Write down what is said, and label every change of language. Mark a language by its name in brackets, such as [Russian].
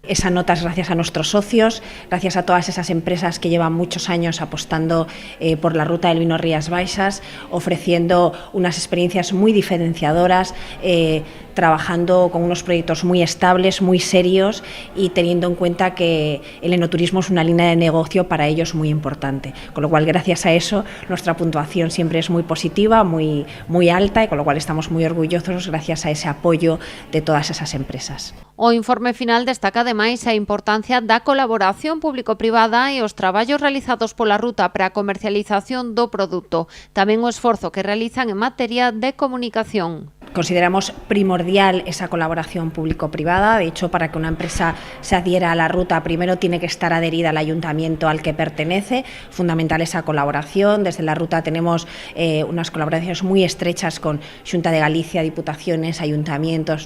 [Spanish] Esa nota es gracias a nuestros socios, gracias a todas esas empresas que llevan muchos años apostando por la Ruta del Vino Rías Baixas, ofreciendo unas experiencias muy diferenciadoras, trabajando con unos proyectos muy estables, muy serios y teniendo en cuenta que el enoturismo es una línea de negocio para ellos muy importante. Con lo cual, gracias a eso, nuestra puntuación siempre es muy positiva, muy alta, y con lo cual estamos muy orgullosos gracias a ese apoyo de todas esas empresas. [Galician] O informe final destaca ademais a importancia da colaboración público-privada e os traballos realizados pola ruta para a comercialización do produto, tamén o esforzo que realizan en materia de comunicación. [Spanish] Consideramos primordial esa colaboración público-privada. De hecho, para que una empresa se adhiera a la ruta, primero tiene que estar adherida al ayuntamiento al que pertenece. Fundamental esa colaboración. Desde la ruta tenemos unas colaboraciones muy estrechas con Xunta de Galicia, diputaciones, ayuntamientos.